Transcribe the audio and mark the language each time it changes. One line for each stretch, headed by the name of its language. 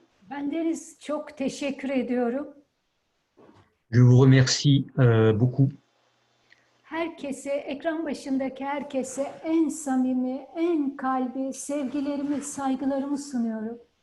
Turkish: Bendeniz çok teşekkür ediyorum.
French: Je vous remercie beaucoup.
Turkish: Herkese, ekran başındaki herkese en samimi, en kalbi sevgilerimi, saygılarımı sunuyorum.